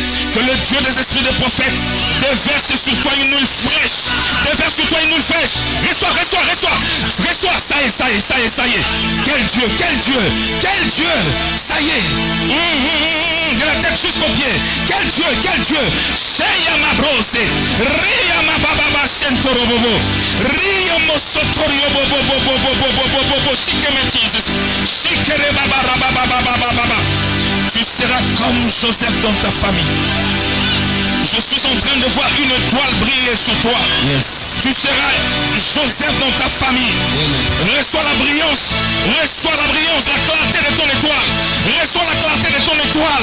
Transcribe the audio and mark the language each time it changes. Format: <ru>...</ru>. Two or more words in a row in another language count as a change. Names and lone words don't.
<fr>Que le Dieu des esprits de prophètes déverse sur toi une huile fraîche. Déverse sur toi une huile fraîche. Reçois, reçois, reçois. Reçois. Ça y est, ça y est, ça y est, ça y est. Quel Dieu, quel Dieu, quel Dieu. Ça y est. De la tête jusqu'aux pieds. Quel Dieu, quel Dieu. Sheyama brose. Riyama bababa shentorobobo. Riyamo sotorio bobo bobo bobo bobo bobo. Shikeme Jesus. Shikere baba baba baba baba. Tu seras comme Joseph dans ta famille. Je suis en train de voir une étoile briller sur toi. Yes. Tu seras Joseph dans ta famille. Amen. Reçois la brillance. Reçois la brillance, la clarté de ton étoile. Reçois la clarté de ton étoile.</fr>